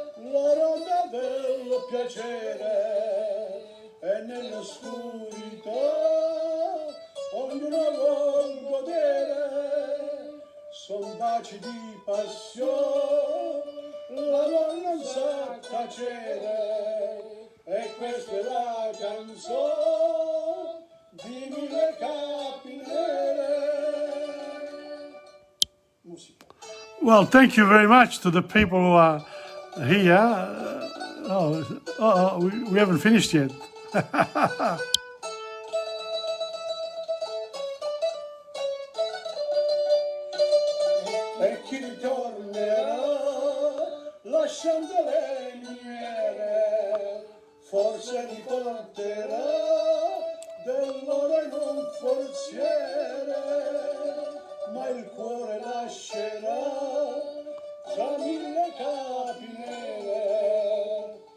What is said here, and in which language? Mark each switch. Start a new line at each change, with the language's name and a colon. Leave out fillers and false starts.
Italian: la ronda del piacere, e nell'oscurità ognuno vuol godere, son baci di passione, l'amor non sa tacere, e questa è la canzone di mille capinere. Musica.
English: Well, thank you very much to the people who are here. We haven't finished yet.
Italian: E chi ritornerà lasciando le miniere, forse riporterà dell'oro in un forziere, ma il cuore lascerà tra mille capinere.